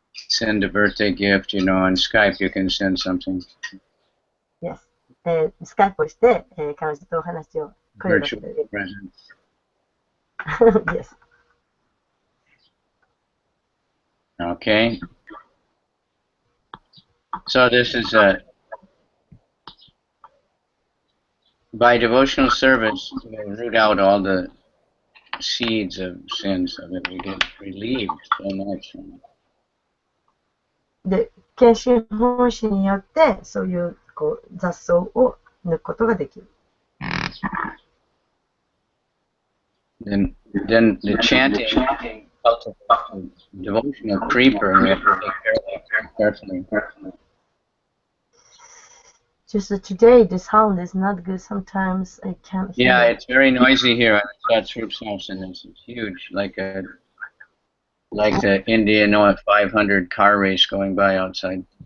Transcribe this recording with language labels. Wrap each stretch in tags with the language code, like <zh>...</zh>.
<en>send a birthday gift, on Skype you can send something. Yes.</en> <ja>スカイプをして、彼女とお話を声を出し</ja> <en>Virtual</en> <ja>て</ja> <en>present. Yes. Okay. So this is by devotional service, we root out all the seeds of sin so that we get relieved so much from it.</en> <ja>で、献身奉仕によって、そういう雑草を抜くことができる。</ja> <en>Then the chanting cultivates devotional creeper, and we have to take carefully. Just today, the sound is not good. Sometimes I can't hear. Yeah, it's very noisy here. That's Roop's house, and it's huge, like the Indian 500 car race going by outside.</en>